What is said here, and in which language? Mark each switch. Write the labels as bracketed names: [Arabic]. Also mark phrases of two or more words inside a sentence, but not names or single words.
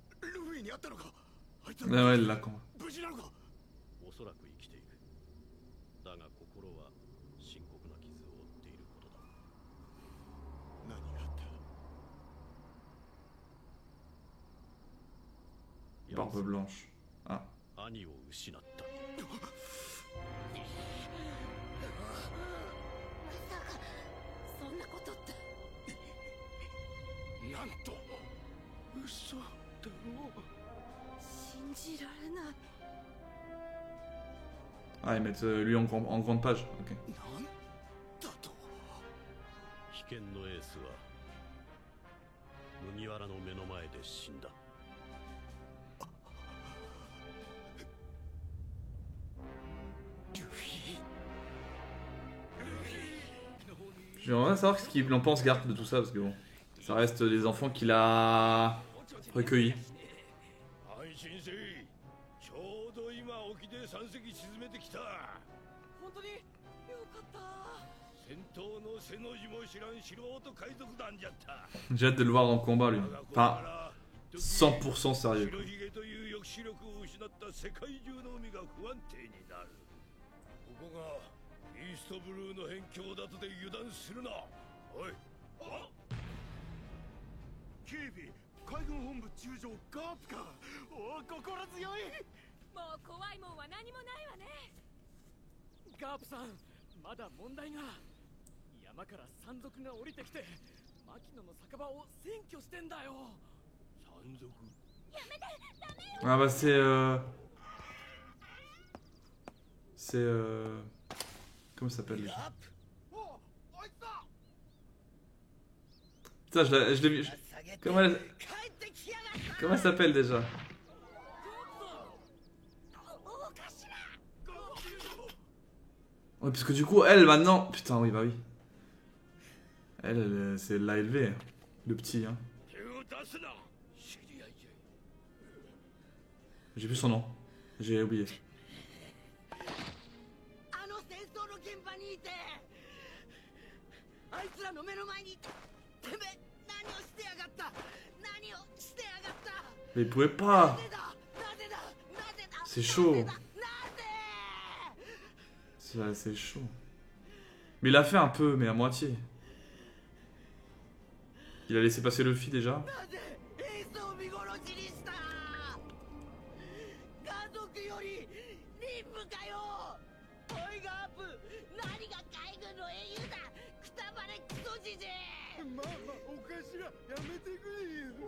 [French] Ah ouais, là, quand. Barbe blanche. Ah. [Japanese] そんなことって。なんと嘘だろう。信じられない。 [French] Ah, ils mettent lui en grande page. Ok. [Japanese] なんだと。危険のエースは麦わらの目の前で死んだ。 [French] J'aimerais savoir ce qu'il en pense Garp de tout ça parce que bon, ça reste des enfants qu'il a recueillis. [Japanese] 安心せい。ちょうど今沖で3隻沈めてきた。本当によかった。戦闘の背の字も知らん素人海賊団じゃった。 [French] J'ai hâte de le voir en combat lui. Enfin, 100% sérieux. [Japanese] 白ひげという抑止力を失った世界中の海が不安定になる。ここがイーストブルーの辺境だとで油断するな。おい。あ。警備海軍本部中将ガープか。おお心強い。もう怖いもんは何もないわね。ガープさん、まだ問題が。山から山賊が降りてきて、牧野の酒場を占拠してんだよ。山賊。やめて、ダメよ。 [French] Ah bah c'est comment ça s'appelle déjà? Putain, je l'ai vu. Comment elle s'appelle déjà? Ouais, parce que du coup, elle maintenant. Putain, oui, bah oui. Elle c'est l'a élevé, hein. Le petit, hein. J'ai plus son nom. J'ai oublié. [Japanese] あいつらの目の前にてめえ何をしてやがった何をしてやがった [French] Mais il pouvait pas. C'est chaud. C'est chaud. Mais il a fait un peu, mais à moitié. Il a laissé passer le fil déjà. [Japanese] 家族より任務かよ。おいガープ、何が海軍の英雄だ。くたばれクソじじい。まあまあお頭やめてくれよ。